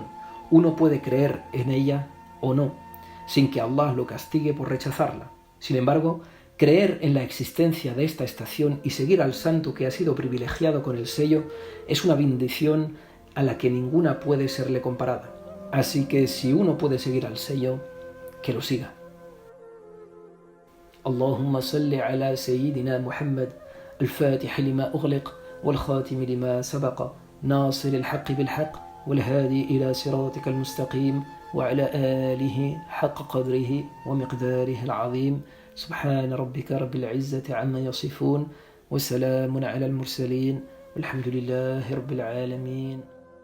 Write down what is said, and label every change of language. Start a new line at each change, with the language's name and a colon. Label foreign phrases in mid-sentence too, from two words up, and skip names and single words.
Spanish: Uno puede creer en ella o no, sin que Allah lo castigue por rechazarla. Sin embargo, creer en la existencia de esta estación y seguir al santo que ha sido privilegiado con el sello es una bendición a la que ninguna puede serle comparada. Así que si uno puede seguir al sello, que lo siga.
Arabic: اللهم صل على سيدنا محمد الفاتح لما أغلق والخاتم لما سبق ناصر الحق بالحق والهادي إلى صراطك المستقيم, وعلى آله حق قدره ومقداره العظيم سبحان ربك رب العزة عما يصفون وسلام على المرسلين والحمد لله رب العالمين.